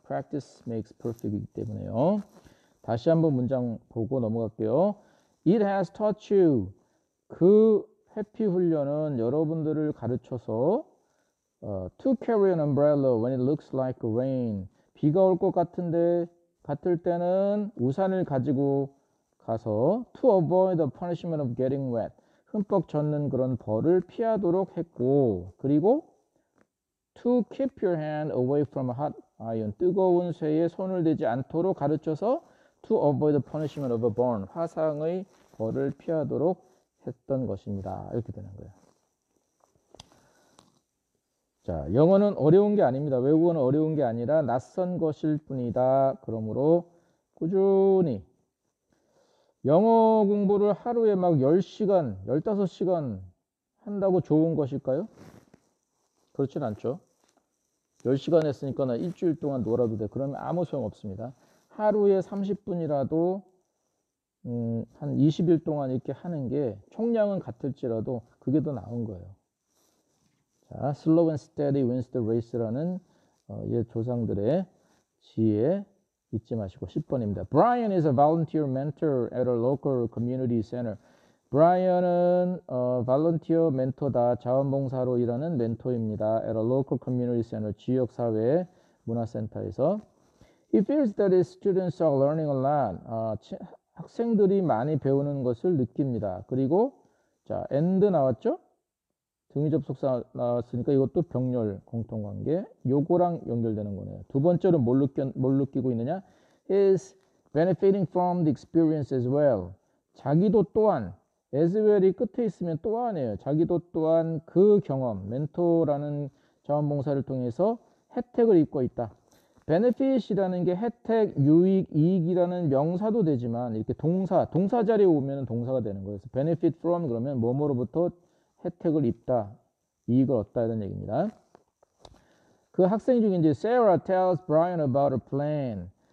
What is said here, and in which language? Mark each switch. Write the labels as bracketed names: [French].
[English] Practice makes perfect [Korean] 이기 때문에요. 다시 한번 문장 보고 넘어갈게요. [English] It has taught you. [Korean] 그 회피 훈련은 여러분들을 가르쳐서 [English] to carry an umbrella when it looks like rain. [Korean] 비가 올 것 같을 때는 우산을 가지고 가서 [English] to avoid the punishment of getting wet. [Korean] 흠뻑 젖는 그런 벌을 피하도록 했고, 그리고 [English] to keep your hand away from a hot iron. [Korean] 뜨거운 쇠에 손을 대지 않도록 가르쳐서 [English] to avoid the punishment of a burn. [Korean] 화상의 벌을 피하도록 했던 것입니다. 이렇게 되는 거예요. 자, 영어는 어려운 게 아닙니다. 외국어는 어려운 게 아니라 낯선 것일 뿐이다. 그러므로 꾸준히 영어 공부를 하루에 막 10시간, 15시간 한다고 좋은 것일까요? 그렇진 않죠. 10시간 했으니까 나 일주일 동안 놀아도 돼. 그러면 아무 소용 없습니다. 하루에 30분이라도 한 20일 동안 이렇게 하는 게 총량은 같을지라도 그게 더 나은 거예요. 자, [English] slow and steady wins the race [Korean] 라는 옛 조상들의 지혜 잊지 마시고 10번입니다. [English] Brian is a volunteer mentor at a local community center. [Korean] 브라이언은 volunteer 멘토다. 자원봉사로 일하는 멘토입니다. [English] at a local community center. [Korean] 지역사회 문화센터에서. [English] He feels that his students are learning a lot. [Korean] 학생들이 많이 배우는 것을 느낍니다. 그리고 자, and 나왔죠? 등위 접속사 나왔으니까 이것도 병렬 공통관계. 요거랑 연결되는 거네요. 두 번째로 뭘 느끼고 있느냐? [English] Is benefiting from the experience as well. [Korean] 자기도 또한 as well이 끝에 있으면 또한이에요. 자기도 또한 그 경험, 멘토라는 자원봉사를 통해서 혜택을 입고 있다. benefit이라는 게 혜택, 유익, 이익이라는 명사도 되지만 이렇게 동사 자리에 오면 동사가 되는 거예요. 그래서 benefit from 그러면 뭐뭐로부터 혜택을 입다, 이익을 얻다 이런 얘기입니다. 그 학생 중에 이제 [English] Sarah tells Brian about her plan.